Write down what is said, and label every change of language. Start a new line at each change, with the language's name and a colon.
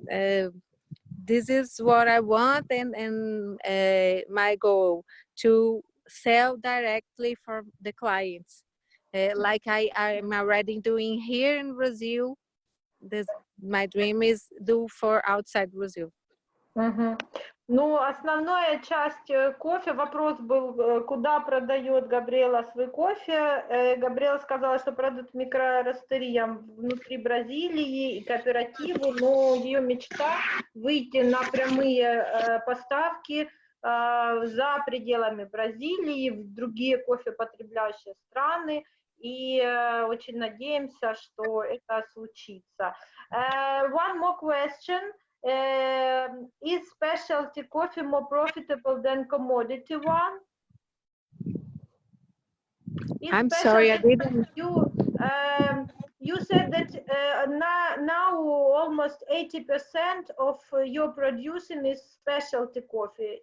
English: This is what I want, and my goal to sell directly for the clients, like I'm already doing here in Brazil. My dream is do for outside Brazil.
Russian: Ну, основная часть кофе, вопрос был, куда продает Габриэла свой кофе. Габриэла сказала, что продают микроростериям внутри Бразилии и кооперативу, но ее мечта выйти на прямые поставки за пределами Бразилии, в другие кофепотребляющие страны, и очень надеемся, что это случится.
English: One more question. Is specialty coffee more profitable than commodity one? I'm sorry, I didn't. You said that now almost 80% of your producing is specialty coffee.